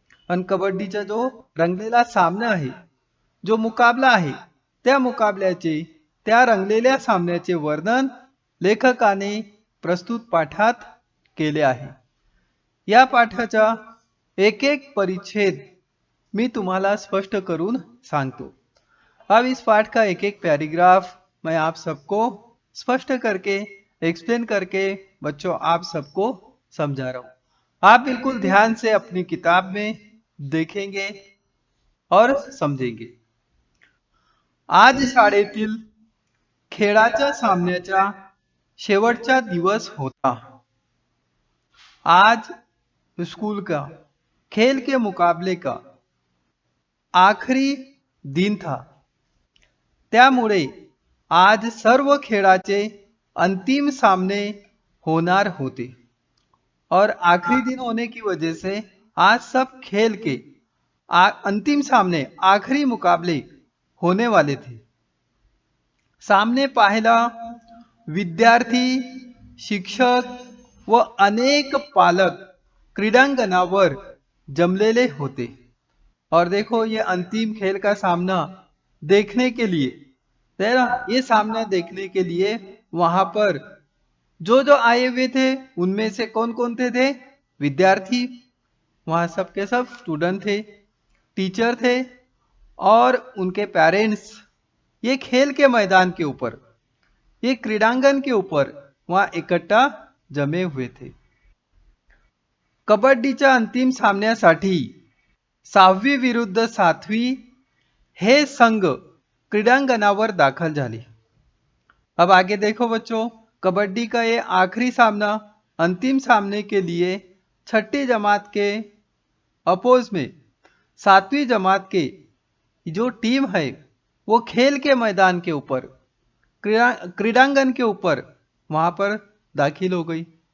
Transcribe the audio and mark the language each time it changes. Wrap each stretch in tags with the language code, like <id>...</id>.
<mr>आणि कबड्डीचा जो रंगलेला सामना आहे, जो मुकाबला आहे, त्या मुकाबल्याचे, त्या रंगलेल्या सामन्याचे वर्णन लेखकाने प्रस्तुत पाठात केले आहे। या पाठाचा एक एक परिच्छेद मी तुम्हाला स्पष्ट करून सांगतो।</mr> <hi>अब इस पाठ का एक एक पैराग्राफ मैं आप सबको स्पष्ट करके एक्सप्लेन करके बच्चों आप सबको समझा रहा हूँ। आप बिल्कुल ध्यान से अपनी किताब में देखेंगे और समझेंगे।</hi> <mr>आज शाळेतील खेळाच्या सामन्याचा शेवटचा दिवस होता।</mr> <hi>आज स्कूल का खेल के मुकाबले का आखरी दिन था।</hi> <mr>त्यामुळे आज सर्व खेळाचे अंतिम सामने होणार होते</mr> <hi>और आखिरी दिन होने की वजह से आज सब खेल के अंतिम सामने, आखिरी मुकाबले होने वाले थे।</hi> <mr>सामने पाहायला विद्यार्थी, शिक्षक व अनेक पालक क्रीडांगणावर जमलेले होते।</mr> <hi>और देखो ये अंतिम खेल का सामना देखने के लिए, ये सामना देखने के लिए वहां पर जो आए हुए थे उनमें से कौन कौन थे? विद्यार्थी, वहां सब के सब स्टूडेंट थे, टीचर थे और उनके पेरेंट्स। ये खेल के मैदान के ऊपर, ये क्रीडांगण के ऊपर वहां इकट्ठा जमे हुए थे।</hi> <mr>कबड्डीच्या अंतिम सामन्यासाठी 6वी विरुद्ध 7वी हे संघ क्रीडांगणावर दाखल झाले।</mr> <hi>अब आगे देखो बच्चों, कबड्डी का ये आखिरी सामना, अंतिम सामने के लिए 6ठी जमात के अपोज में 7वीं जमात के जो टीम है वो खेल के मैदान के ऊपर, क्रीडांगण के ऊपर वहां पर दाखिल हो गई।</hi>